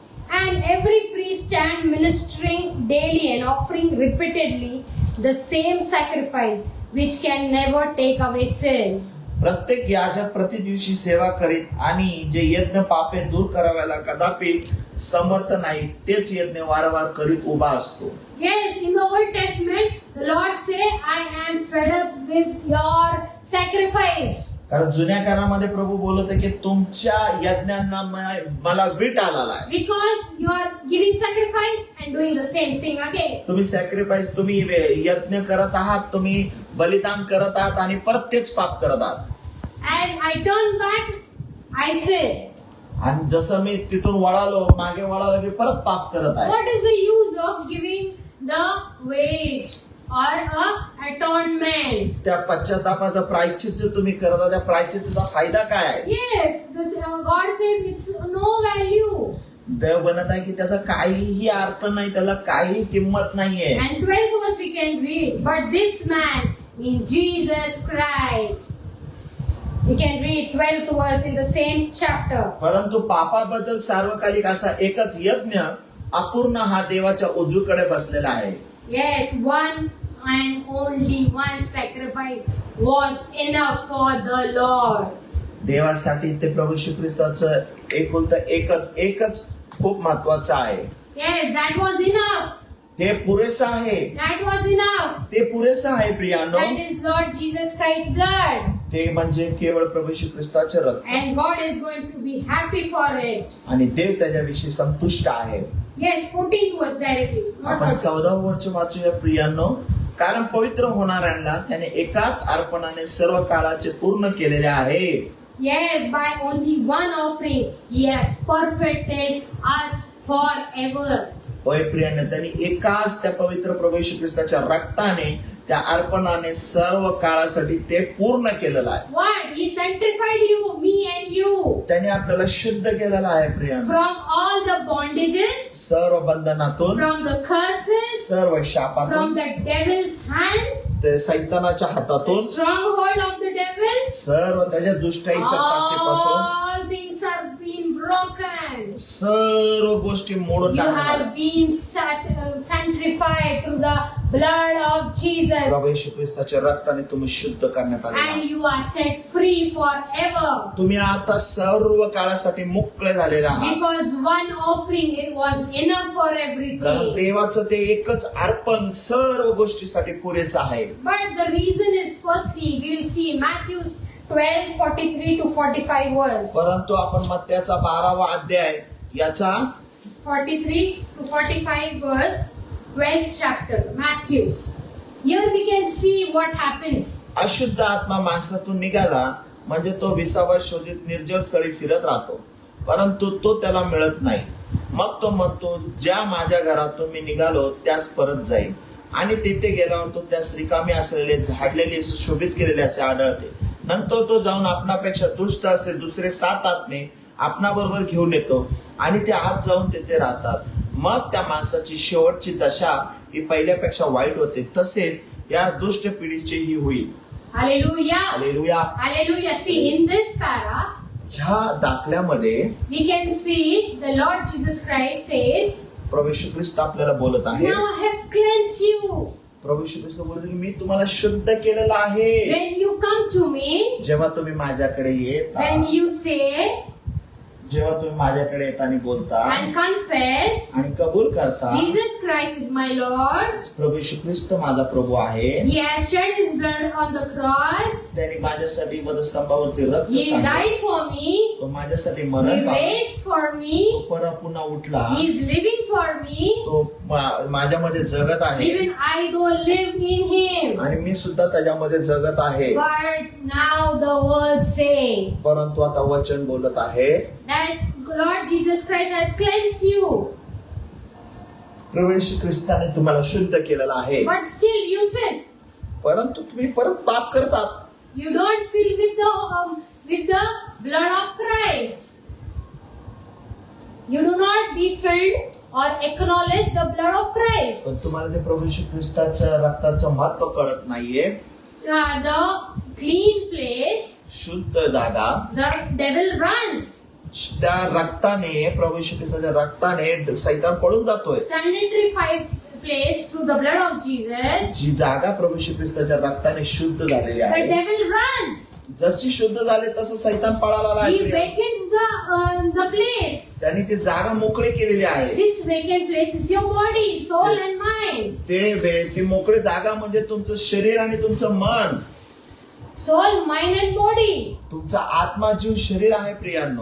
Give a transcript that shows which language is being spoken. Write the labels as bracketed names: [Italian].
[English] and every priest stand ministering daily and offering repeatedly the same sacrifice which can never take away sin. [Marathi] प्रत्येक याजक प्रति दिवशी सेवा करीत आणि जे यज्ञ पापे दूर कराव्याला कदापि समर्थ नाही तेच यज्ञ वारंवार करीत उभा असतो. [English] Yes, in the Old Testament, the Lord say, I am fed up with your sacrifice. [Marathi] कारण जुन्या काळामध्ये प्रभू बोलत आहे की तुमच्या यज्ञांना मला वीट आलेला आहे. [English] Because you are giving sacrifice and doing the same thing again. [Marathi] तुम्ही सॅक्रिफाईस, तुम्ही यज्ञ करत आहात, तुम्ही बलिदान करत आहात आणि परत तेच पाप करत आहात. [English] As I turn back, I sin. [Marathi] आणि जसं मी तिथून वळालो, मागे वळालो, मी परत पाप करत आहे. [English] What is the use of giving the wage or a atonement? [Marathi] त्या पश्चातापाचं प्रायश्चित जे तुम्ही करत आहात त्या प्रायश्चिताचा फायदा काय आहे? [English] Yes, God says it's no value. [Marathi] देव बनत आहे की त्याचा काहीही अर्थ नाही, त्याला काही किंमत नाहीये. [English] And 12th verse we can read, but this man in Jesus Christ. We can read 12th verse in the same chapter. [Marathi] परंतु पापाबद्दल सार्वकालिक असा एकच यज्ञ अपूर्ण हा देवाच्या उजवीकडे बसलेला आहे. [English] Yes, one and only one sacrifice was enough for the Lord. [Marathi] देवासाठी ते प्रभू येशू ख्रिस्ताचं एकच खूप महत्वाचं आहे. [English] Yes, that was enough. [Marathi] ते पुरेसं आहे. [English] That was enough. [Marathi] ते पुरेसं आहे प्रियानो. [English] That is Lord Jesus Christ's blood. [Marathi] ते म्हणजे केवळ प्रभू येशू ख्रिस्ताचे रक्त. [English] And God is going to be happy for it. [Marathi] आणि देव त्याच्याविषयी संतुष्ट आहे. [English] Yes, 14th verse directly. [Marathi] आपण 14 वर्ष वाचूया प्रियांनो. कारण पवित्र होणाऱ्यांना त्याने एकाच अर्पणाने सर्व काळाचे पूर्ण केलेले आहे. [English] Yes, by only one offering, He has perfected us forever. [Marathi] होय प्रियांनो, त्यांनी एकाच त्या पवित्र प्रभू येशू ख्रिस्ताच्या रक्ताने, त्या अर्पणाने सर्व काळासाठी ते पूर्ण केलेलं आहे. [English] What? He sanctified you, me and you. [Marathi] त्याने आपल्याला शुद्ध केलेलं आहे प्रियांनो. [English] From all the bondages, [Marathi] सर्व बंधनातून, [English] from the curses, [Marathi] सर्व शापातून, [English] from the devil's hand, [Marathi] ते सैतानाच्या हातातून, [English] stronghold of the devil. [Marathi] सर्व त्याच्या दुष्टाईच्या ताकदीपासून [English] All things are being broken. [Marathi] सर्व गोष्टी मोडून [English] You [Marathi] टाकल्या. [English] have been sanctified through the blood of Jesus. [Marathi] प्रभू येशू ख्रिस्ताच्या रक्ताने तुम्ही शुद्ध करण्यात आले. [English] And you are set free forever. [Marathi] तुम्ही आता सर्व काळासाठी मुक्त झालेले आहात. [English] Because one offering it was enough for [Marathi] कारण [English] everything. [Marathi] देवाचं ते एकच अर्पण सर्व गोष्टीसाठी पुरेसं आहे. [English] But the reason is firstly we will see Matthew's 12:43 to 45 verse. [Marathi] परंतु आपण मत्त्याचा 12वा अध्याय याचा [English] 43 to 45 verse, 12th chapter, Matthew's. Here we can see what happens. [Marathi] अशुद्ध आत्मा माणसातून निघाला म्हणजे तो विसावा शोधित निर्जल स्थळी फिरत राहतो, परंतु तो त्याला मिळत नाही. मग तो म्हणतो, ज्या माझ्या घरातून मी निघालो त्यास परत जाईल. आणि तिथे गेल्यावर तो त्यास रिकामे असलेले, झाडलेले, सुशोभित केलेले असे आढळते. नंतर तो जाऊन आपणापेक्षा दुष्ट असे दुसरे 7 आत्मे आपणाबरोबर घेऊन येतो आणि ते आत जाऊन तिथे राहतात. मग त्या माणसाची शेवटची दशा ही पहिल्यापेक्षा वाईट होते. तसेच या दुष्ट पिढीचीही होईल. [English] Hallelujah. [Marathi] Hallelujah. [English] Hallelujah. See, in this para, [Marathi] ह्या दाखल्यामध्ये [English] we can see the Lord Jesus Christ says, [Marathi] प्रभू येशू ख्रिस्त आपल्याला बोलत आहे. [English] now I have cleansed you. [Marathi] प्रभू येशू ख्रिस्त बोलत मी तुम्हाला शुद्ध केलेलं आहे. [English] When you come to me, [Marathi] जेव्हा तुम्ही माझ्याकडे येता, [English] when you say [Marathi] जेव्हा तुम्ही माझ्याकडे येता आणि बोलता [English] and confess, [Marathi] आणि कबूल करता, [English] Jesus Christ is my Lord. [Marathi] प्रभू येशू ख्रिस्त माझा प्रभू आहे. [English] He has shed his blood on the cross. [Marathi] त्यांनी माझ्यासाठी वधस्तंभावरती रक्त [English] He [Marathi] सांडले. [English] died for me. [Marathi] तो माझ्यासाठी [English] He [Marathi] मरण पावला. [English] raised for me. [Marathi] परत पुन्हा उठला. [English] He is living for me. [Marathi] तो माझ्यामध्ये जगत आहे [English] Even I don't live in him. [Marathi] आणि मी सुद्धा त्याच्यामध्ये जगत आहे. [English] But now the word say [Marathi] परंतु आता वचन बोलत आहे, [English] that Lord Jesus Christ has cleansed you. [Marathi] प्रभू येशू ख्रिस्ताने तुम्हाला शुद्ध केलेलं आहे. [English] But still you sin. [Marathi] परंतु तुम्ही परत पाप करतात. [English] You don't fill with the blood of Christ. You do not be filled or acknowledge the blood of Christ. [Marathi] पण तुम्हाला ते प्रभू येशू ख्रिस्ताच्या रक्ताचं महत्व कळत नाहीये. [English] The clean place, [Marathi] शुद्ध जागा, [English] the devil runs. [Marathi] त्या रक्ताने, प्रभू येशू ख्रिस्ताच्या रक्ताने सैतान पळून जातोय. [English] Sanitary place through the blood of Jesus. [Marathi] जी जागा प्रभू येशू ख्रिस्ताच्या रक्ताने शुद्ध झालेली [English] The [Marathi] आहे, [English] devil runs. [Marathi] जशी शुद्ध झाले तसं सैतान पळाला [English] He [Marathi] आहे. [English] vacants the place. [Marathi] त्यांनी ती जागा मोकळी केलेली आहे. [English] This vacant place is your body, soul and mind. [Marathi] ती मोकळी जागा म्हणजे तुमचं शरीर आणि तुमचं मन. [English] Soul, mind and body. [Marathi] तुमचा आत्मा, जीव, शरीर आहे प्रियांनो.